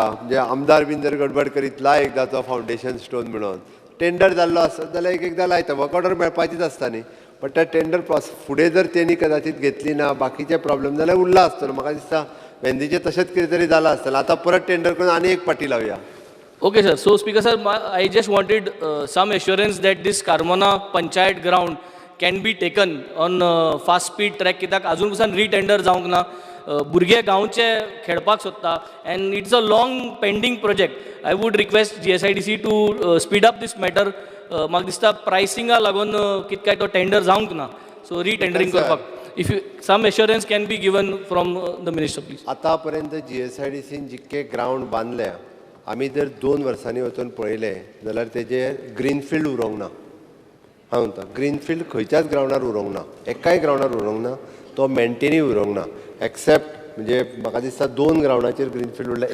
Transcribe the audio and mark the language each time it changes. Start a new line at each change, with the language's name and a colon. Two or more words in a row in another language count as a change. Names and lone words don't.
Konkani: म्हणजे आमदार बीन जर गडबड करीत लाय एकदां तो फावंडेशन स्टोन म्हणून. टेंडर जाल्लो आसत जाल्यार एकदां लायता. वर्क ऑर्डर मेळपाचीच आसता न्ही. बट त्या टेंडर फुडें जर तेणी कदाचित घेतली ना, बाकीचे प्रॉब्लेम जाल्यार उरला आसतलो. म्हाका दिसता वेंदीचें तशेंच कितें तरी जालां आसतलें. आतां परत टेंडर करून आनी एक पाटी लावया.
English: Okay, sir. So, Speaker, sir, I just wanted some assurance that this Carmona Panchayat ground can be taken on fast speed track.
Konkani: कित्याक अजून पासून रिटेंडर जावंक ना. भुरगे गांवचे खेळपाक सोदता
English: and it's a long pending project. I would request GSIDC to speed up this matter.
Konkani: म्हाका दिसता प्रायसिंगा लागून कितें काय तो टेंडर जावंक ना. So retendering करपाक.
English: If you, some assurance can be given from the minister, please.
Konkani: आतां पर्यंत GSIDCन जितके ग्रावंड बांदल्या, आमी जर 2 वर्सांनी वचून पळयले जाल्यार तेजे ग्रीनफिल्ड उरोंक ना. हांव म्हणटा ग्रीनफिल्ड खंयच्याच ग्रावंडार उरोंक ना. एकाय ग्रावंडार उरोंक ना. तो मेंटेनूय उरोंक ना. एक्सेप्ट म्हणजे म्हाका दिसता 2 ग्रावंडाचेर ग्रीनफिल्ड उरला.